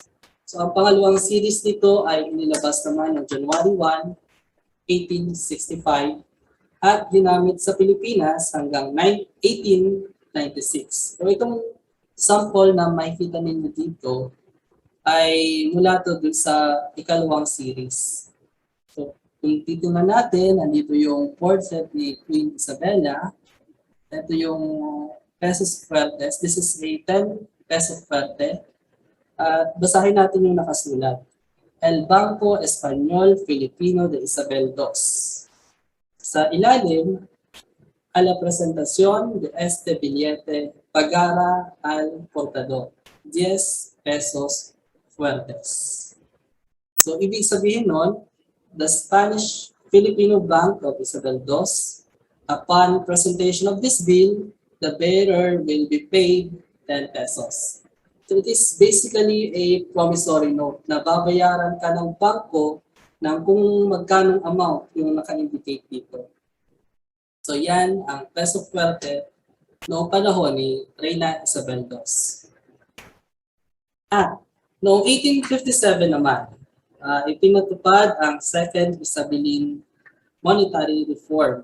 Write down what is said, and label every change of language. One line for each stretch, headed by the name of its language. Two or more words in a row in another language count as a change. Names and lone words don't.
Filipino: So ang pangalawang series nito ay inilabas naman noong January 1, 1865 at ginamit sa Pilipinas hanggang 1896. So itong sample na makikita ninyo dito ay mula to dun sa ikalawang series. So kung titingnan natin, andito yung portrait ni Queen Isabella. Ito yung
Spanish: pesos fuertes.
English: This is a 10
Spanish: peso fuerte.
Filipino: At basahin natin yung nakasulat.
Spanish: El Banco Espanyol Filipino de Isabel II.
Filipino: Sa ilalim,
Spanish: a la presentación de este billete pagara al portador, 10 pesos fuertes.
Filipino: So, ibig sabihin nun,
English: the Spanish Filipino Bank of Isabel II, upon presentation of this bill, the bearer will be paid 10 pesos. So it is basically a promissory note
Filipino: na babayaran ka ng bangko ng kung magkanong amount yung naka-indicate dito. So yan ang
Spanish: peso fuerte
Filipino: noong panahon ni Reyna Isabel II. Noong 1857 naman, ipinatupad ang Second Isabelline Monetary Reform.